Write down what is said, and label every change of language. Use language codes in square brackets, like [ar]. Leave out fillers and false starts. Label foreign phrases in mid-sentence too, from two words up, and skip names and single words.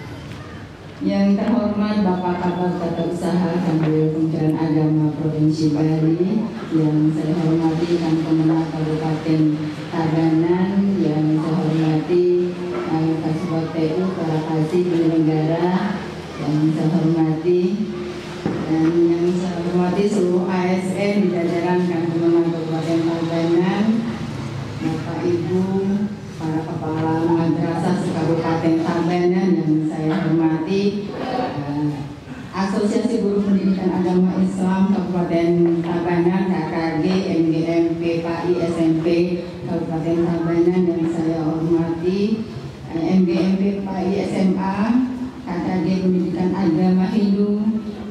[id] Yang terhormat Bapak Kabag Tata Usaha Kanwil Kementerian Agama Provinsi Bali, yang saya hormati Kang Kemenang Kabupaten Tabanan, yang saya hormati Kasubag TU Karakasi Negara, yang saya hormati dan yang saya hormati seluruh ASN di jajaran Kang Kemenang Kabupaten Tabanan, Bapak Ibu, para kepala madrasah se-Kabupaten Tabanan yang saya hormati, Asosiasi Guru Pendidikan Agama Islam Kabupaten Tabanan, KKG, MGMP, PAI, SMP Kabupaten Tabanan yang saya hormati, MGMP, PAI, SMA, KKG Pendidikan Agama Hindu